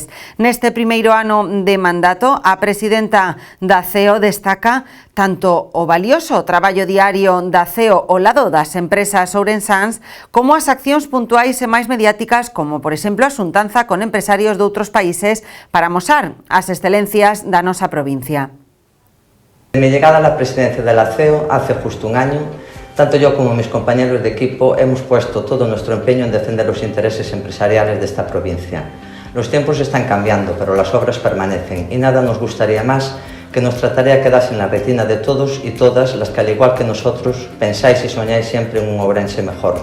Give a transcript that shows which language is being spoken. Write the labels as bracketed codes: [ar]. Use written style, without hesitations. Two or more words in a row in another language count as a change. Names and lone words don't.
[gl] Neste primeiro ano de mandato, a presidenta da CEO destaca tanto o valioso traballo diario da CEO ao lado das empresas ourensáns como as accións puntuais e máis mediáticas, como por exemplo a xuntanza con empresarios de outros países para amosar as excelencias da nosa provincia. [es] De mi llegada a la presidencia de la CEO hace justo un año, tanto yo como mis compañeros de equipo hemos puesto todo nuestro empeño en defender los intereses empresariales de esta provincia. Los tiempos están cambiando, pero las obras permanecen y nada nos gustaría más que nuestra tarea quedase en la retina de todos y todas las que, al igual que nosotros, pensáis y soñáis siempre en un Ourense mejor.